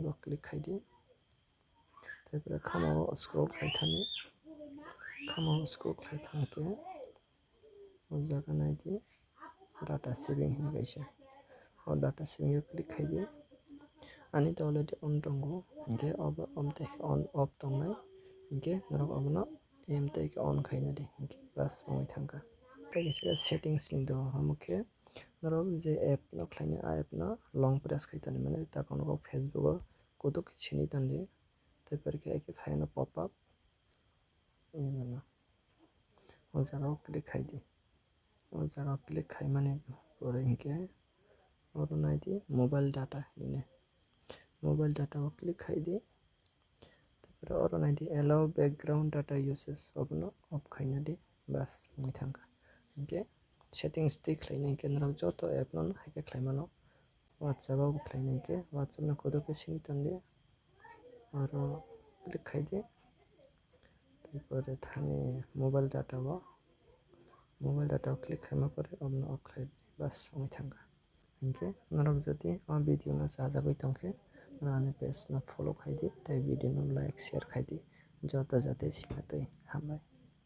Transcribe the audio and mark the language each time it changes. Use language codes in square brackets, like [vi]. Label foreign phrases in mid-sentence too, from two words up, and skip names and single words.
[trp] o click khai di taipore khama o scroll khai thani khama o scroll khai thangkhe o jaga naidi [en] data saving [trp] hinui kaisa o [en] data saving [trp] o click khai di ani to [en] already on [trp] tongo hingkhe obo amtake [en] on off [trp] tongnai hingkhe norok abono amtake on khaina di hingkhe bas omoi thangkha tei kaisa settings ni do hamakhe norok je app no khlainai a app no [en] long press [trp] khai tonimani takono facebook o kotok khe sini tondi taipore khe faino [en] pop up [trp] o jaga o click khai di o jaga o click khaimani pore hingkhe oro naidi [en] mobile data [trp] hinui [en] mobile data [trp] o click khai di taipore oro naidi [en] allow background data usage [trp] obono off khaina di bas omoi thangkha hingkhe settings tui khlainai hingkhe norok joto app no haike khlai mano whatsapp o bo khlainai hingkhe whatsapp no kotok khe sini tondi oro click khai di taipore thani [en] mobile data [trp] o click khaima pore obono off khlai di bas omoi thangkha hingkhe norok jodi o video no chajagui tongkhe ani page no follow khai di tei video no [en] like share [trp] khai di joto jatei sima tui hambai।